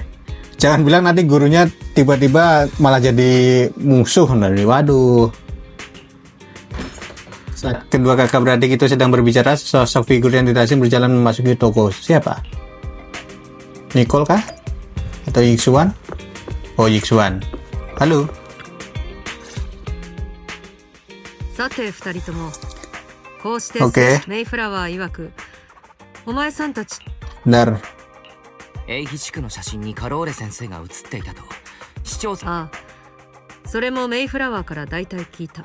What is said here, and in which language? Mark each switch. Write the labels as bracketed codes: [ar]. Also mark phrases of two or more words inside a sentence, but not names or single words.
[id] Jangan bilang nanti gurunya tiba-tiba malah jadi musuh. Waduh. Saat kedua kakak beradik itu sedang berbicara, sosok figur yang tidak asing berjalan memasuki toko. Siapa? Nicole kah? Atau Yixuan? Oh, Yixuan. Halo. [ja] さて二人ともこうして [id] Oke. [ja] メイフラワー曰くお前さんたち [id] Benar. [ja] 英比地区の写真にカローレ先生が写っていたと市長さん。ああそれもメイフラワーから大体聞いた。